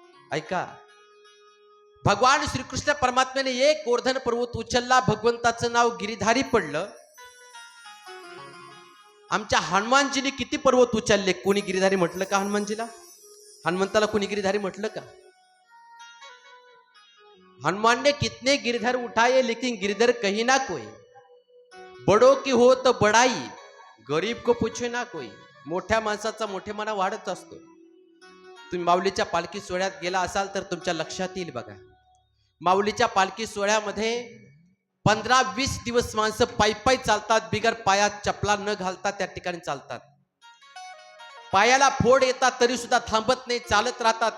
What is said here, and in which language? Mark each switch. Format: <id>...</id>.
<mr>ऐका, भगवान श्रीकृष्ण परमात्म्याने एक गोवर्धन पर्वत उचलला. भगवंताचं नाव गिरीधारी पडलं. आमच्या हनुमानजीने किती पर्वत उचलले? कोणी गिरीधारी म्हटलं का हनुमानजीला? हनुमंताला कोणी गिरीधारी म्हटलं का?</mr> <hi>हनुमान ने कितने गिरधर उठाए लेकिन गिरधर कहीं ना कोई. बडो की हो तो बडाई, गरीब को पूछे ना कोई.</hi> <mr>मोठ्या माणसाचा मोठेपणा वाढत असतो. तुम्ही माऊलीच्या पालखी सोहळ्यात गेला असाल तर तुमच्या लक्षात येईल बघा, माऊलीच्या पालखी सोहळ्यामध्ये 15-20 दिवस माणसं पायी पायी चालतात. बिगर पायात चपला न घालता त्या ठिकाणी चालतात. पायाला फोड येतात तरी सुद्धा थांबत नाही, चालत राहतात.</mr>